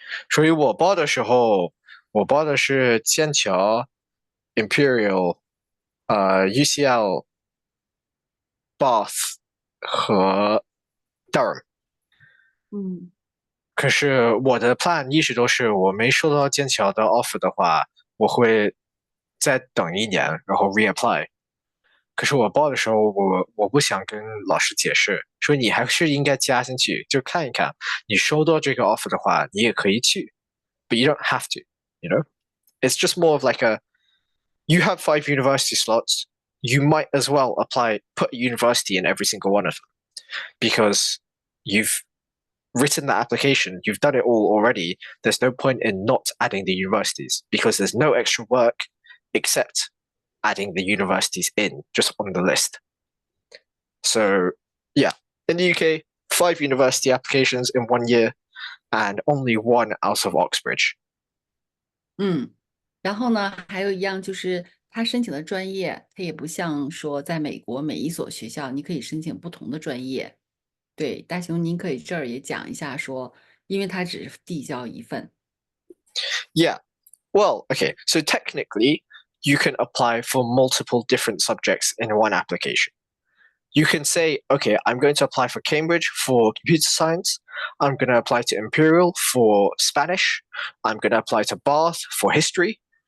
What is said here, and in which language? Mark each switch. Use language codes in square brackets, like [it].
[zh] 所以我报的时候，我报的是剑桥、Imperial、UCL、Bath 和 Durham。可是我的 plan 一直都是，我没收到剑桥的 offer 的话，我会再等1年，然后 reapply。可是我报的时候，我不想跟老师解释，说你还是应该加进去，就看一看。你收到这个 offer 的话，你也可以去， [en] but you don't have to, you know? It's just more of like you have 5 university slots, you might as well put a university in every single one of them, because you've written the application, you've done it all already. There's no point in not adding the universities, because there's no extra work except adding the universities in just on the list. So yeah, in the UK, 5 university applications in 1 year and only 1 out of Oxbridge. [zh] 然后呢，还有一样就是他申请的专业，他也不像说在美国每一所学校你可以申请不同的专业。对，大雄，您可以这儿也讲一下说，因为他只是递交一份。 [en] Yeah. Well, okay. So technically, you can apply for multiple different subjects in one application. You can say, okay, I'm going to apply for Cambridge for computer science. I'm going to apply to Imperial for Spanish. I'm going to apply to Bath for history.